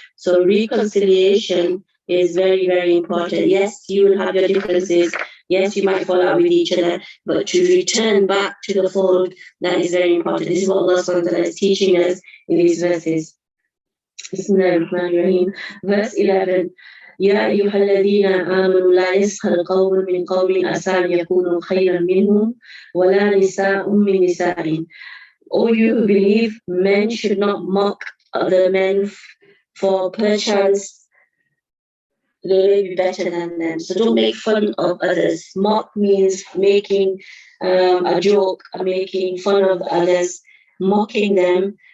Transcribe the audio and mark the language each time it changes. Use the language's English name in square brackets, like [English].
[English] So reconciliation is very, very important. Yes, you will have your differences. Yes, you might fall out with each other, but to return back to the fold, that is very important. This is what Allah SWT is teaching us in these verses. Bismillahirrahmanirrahim. Verse 11. [Arabic] يا أيها الذين آمنوا لا يسخر قوم من قوم عسى أن يكونوا خيرا منهم ولا نساء من نساء. [English] O you who believe, men should not mock other men, for perchance they may be better than them. So don't make fun of others. Mock means making a joke, making fun of others, mocking them.